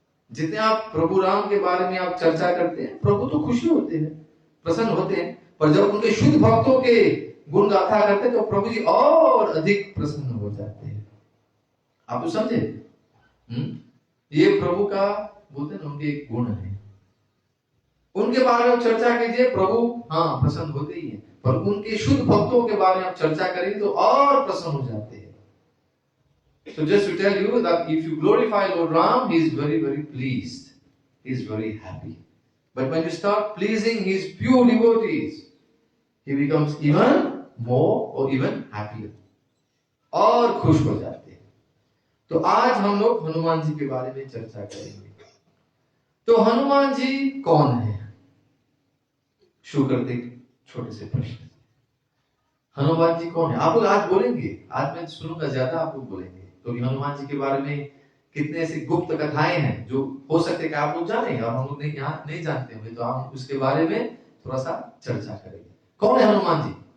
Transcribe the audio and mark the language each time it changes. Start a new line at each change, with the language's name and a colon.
Hindi: जितने आप प्रभु राम के बारे में आप चर्चा करते हैं, प्रभु तो खुशी होते हैं, प्रसन्न होते हैं, पर जब उनके शुद्ध भक्तों के गुण गाथा करते हैं तो प्रभु जी और अधिक प्रसन्न हो जाते हैं। आप तो समझे? ये प्रभु का बोलते हैं ना, उनके एक गुण है। उनके बारे में चर्चा कीजिए, प्रभु हाँ प्रसन्न होते ही हैं, पर उनके शुद्ध भक्तों के बारे में आप चर्चा करेंगे तो और प्रसन्न हो जाते हैं।
English: So just to tell you that if you glorify Lord Ram, he is very, very pleased. He is very happy. But when you start pleasing his pure devotees, he becomes even more or even happier.
Hindi: और खुश हो जाते हैं। तो आज हम लोग हनुमान जी के बारे में चर्चा करेंगे। तो हनुमान जी कौन है? शुरू करते छोटे से प्रश्न। हनुमान जी कौन है? आप लोग आज बोलेंगे, आज मैं सुनूंगा ज्यादा, आप लोग बोलेंगे। तो हनुमान जी के बारे में कितने ऐसी गुप्त कथाएं हैं जो हो सकते कि आप लोग जाने और हम लोग यहाँ नहीं जानते हुए, तो हम उसके बारे में थोड़ा सा चर्चा करेंगे। कौन है हनुमान जी?